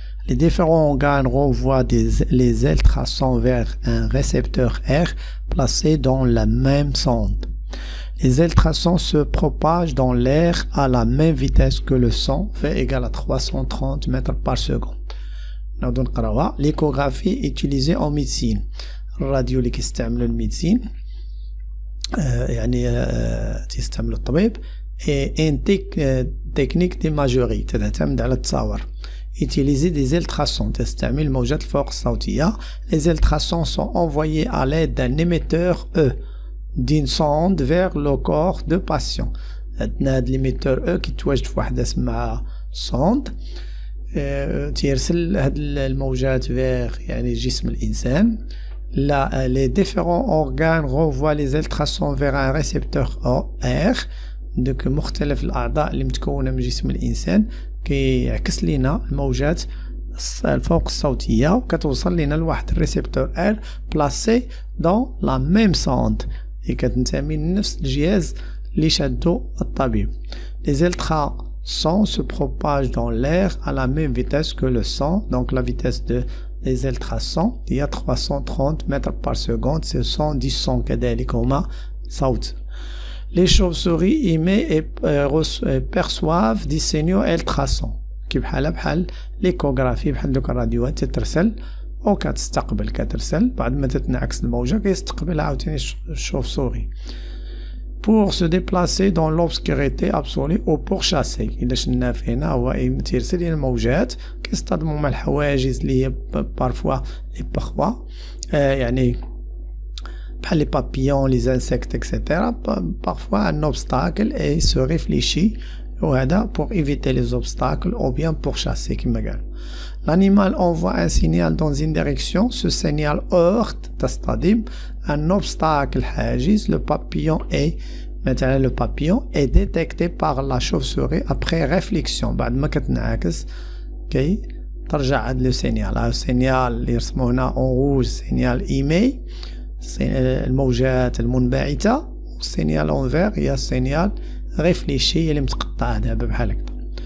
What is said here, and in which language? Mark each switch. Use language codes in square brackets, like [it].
[fr] Les différents organes renvoient les ultrasons vers un récepteur R placé dans la même sonde. Les ultrasons se propagent dans l'air à la même vitesse que le son, V égale à 330 mètres par seconde. L'échographie utilisée en médecine. [ar] الراديو اللي كيستعملوا الميديسين يعني تستعملوا الطبيب ان تكنيك ديماجوري تعتمد على التصاور. [fr] Utiliser des ultrasons [ar] تستعمل الموجات الفوق الصوتية. [fr] Les ultrasons sont envoyés à l'aide d'un émetteur E d'une sonde vers le corps de patient. [ar] عندنا هاد l'émetteur E كيتواجد في واحد اسمها sonde تيرسل هاد الموجات vers يعني جسم الإنسان. [fr] Là, les différents organes renvoient les ultrasons vers un récepteur R. [ar] Donc مختلف الأعضاء اللي متكونة من جسم الإنسان كيعكس لنا الموجات الفوق الصوتية وكتوصل لنا لواحد الريسبتور R [fr] placé dans la même sonde [ar] اللي كتنتمي لنفس الجهاز اللي شادو الطبيب. [fr] Les ultrasons se propagent dans l'air à la même vitesse que le son. Donc la vitesse des ultrasons il y a 330 mètres par seconde. Ce sont 10 sons [ar] كذلك هما صوت. [fr] Les chauves-souris émettent et perçoivent des signaux ultrasons [ar] كي بحال [fr] l'échographie [ar] بحال دوك الراديوات تترسل أو كترسل بعد ما تتنعكس الموجة كيستقبلها عاوتاني الشوف-souris [fr] pour se déplacer dans l'obscurité absolue ou pour chasser. [ar] إلا شنا فينا هو تيرسل لنا الموجات كيصطدموا مع الحواجز اللي هي بارفوا لي بارفوا يعني بحال لي بابيون لي انسيكت اكسيتيرا [fr] parfois un obstacle et se réfléchit [ar] وهذا [fr] pour éviter les obstacles ou bien pour chasser [ar] كما قالوا. [fr] L'animal envoie un signal dans une direction. Ce signal heurte تصطدم un obstacle حاجز. Le papillon est détecté par la chauve-souris après réflexion. [ar] بعد ما كتنعكس كي ترجع هاد لو سينيال. السينيال اللي يرسموه هنا [fr] en rouge signal émet [ar] الموجات المنبعثة. السينيال en vert هي السينيال réfléchi اللي متقطع دابا بحال هكا.